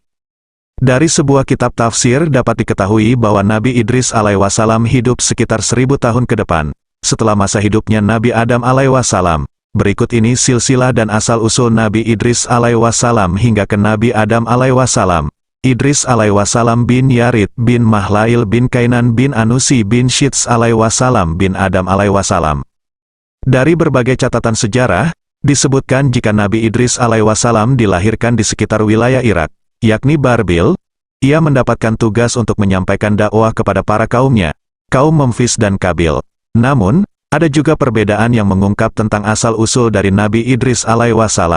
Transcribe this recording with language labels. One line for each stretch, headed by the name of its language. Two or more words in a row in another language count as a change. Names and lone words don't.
Indonesian: Dari sebuah kitab tafsir dapat diketahui bahwa Nabi Idris alaihissalam hidup sekitar 1000 tahun ke depan, setelah masa hidupnya Nabi Adam alaihissalam. Berikut ini silsilah dan asal-usul Nabi Idris alaihissalam hingga ke Nabi Adam alaihissalam. Idris alaihissalam bin Yarid bin Mahlail bin Kainan bin Anusi bin Syits alaihissalam bin Adam alaihissalam. Dari berbagai catatan sejarah, disebutkan jika Nabi Idris alaihissalam dilahirkan di sekitar wilayah Irak, yakni Barbil. Ia mendapatkan tugas untuk menyampaikan dakwah kepada para kaumnya, kaum Memphis dan Kabil. Namun, ada juga perbedaan yang mengungkap tentang asal-usul dari Nabi Idris alaihissalam.